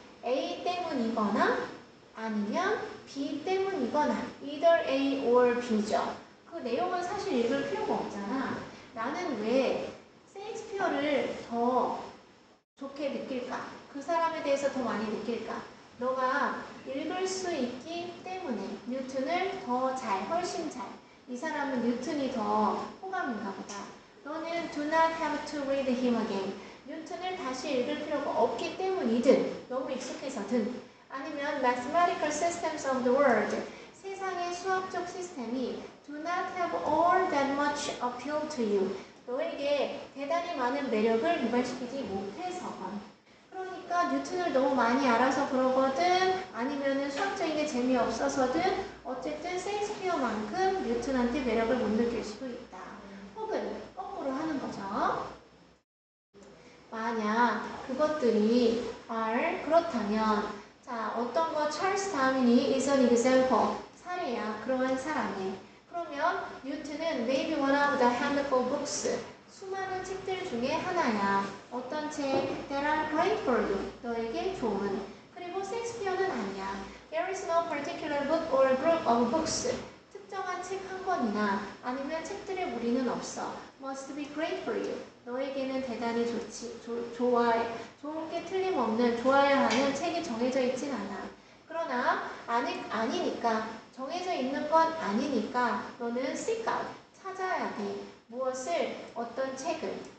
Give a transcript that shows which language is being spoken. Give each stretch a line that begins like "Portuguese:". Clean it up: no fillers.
Korean: A 때문이거나 아니면 B 때문이거나
English: either A or B
Korean: 죠. 그 내용은 사실 읽을 필요가 없잖아. 나는 왜 셰익스피어를 더 좋게 느낄까? 그 사람에 대해서 더 많이 느낄까? 너가 읽을 수 있기 때문에 뉴턴을 더 잘, 훨씬 잘. 이 사람은 뉴턴이 더 호감인가 보다.
English: 너는 do not have to read him again.
Korean: 뉴턴을 다시 읽을 필요가 없기 때문이든 너무 익숙해서든 아니면
English: mathematical systems of the world.
Korean: 세상의 수학적 시스템이
English: do not have all that much appeal to you.
Korean: 너에게 대단히 많은 매력을 유발시키지 못해서건. 그러니까 뉴턴을 너무 많이 알아서 그러거든 아니면은 수학적인 게 재미없어서든 어쨌든 셰익스피어만큼 뉴턴한테 매력을 못 느낄 수도 있다. 혹은 거꾸로 하는 거죠. 만약 그것들이 그렇다면 자 어떤 거 찰스 다윈이
English: is an example
Korean: 사례야. 그러한 사람의 그러면 뉴턴은
English: maybe one of the handful books
Korean: 수많은 책들 중에 하나야. 어떤 책?
English: That are great for you.
Korean: 너에게 좋은. 그리고 셰익스피어는 아니야.
English: There is no particular book or group of books.
Korean: 특정한 책 한 권이나 아니면 책들의 무리는 없어.
English: Must be great for you.
Korean: 너에게는 대단히 좋아해. 좋은 게 틀림없는 좋아야 하는 책이 정해져 있진 않아. 그러나 아니니까 정해져 있는 건 아니니까 너는
English: seek out,
Korean: 찾아야 돼. 무엇을? 어떤 책을.